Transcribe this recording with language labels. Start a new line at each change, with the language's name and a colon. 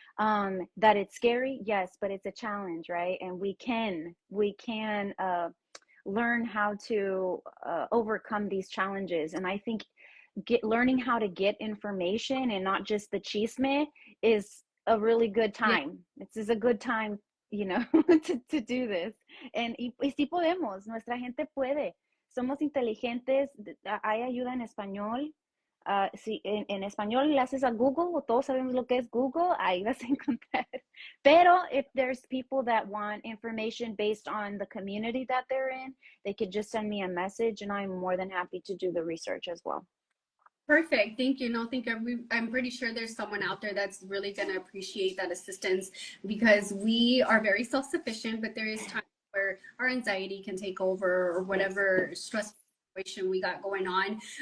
English: That it's scary, yes, but it's a challenge, right? And we can learn how to overcome these challenges. And I think learning how to get information and not just the chisme is a really good time. This is a good time, to do this.
Spanish: And sí podemos, nuestra gente puede. Somos inteligentes, hay ayuda en español. Si en español le haces a Google, todos sabemos lo que es Google, ahí vas a encontrar.
English: Pero if there's people that want information based on the community that they're in, they could just send me a message, and I'm more than happy to do the research as well. Perfect. Thank you. No, I'm pretty sure there's someone out there that's really going to appreciate that assistance, because we are very self-sufficient, but there is times where our anxiety can take over, or whatever stressful situation we got going on.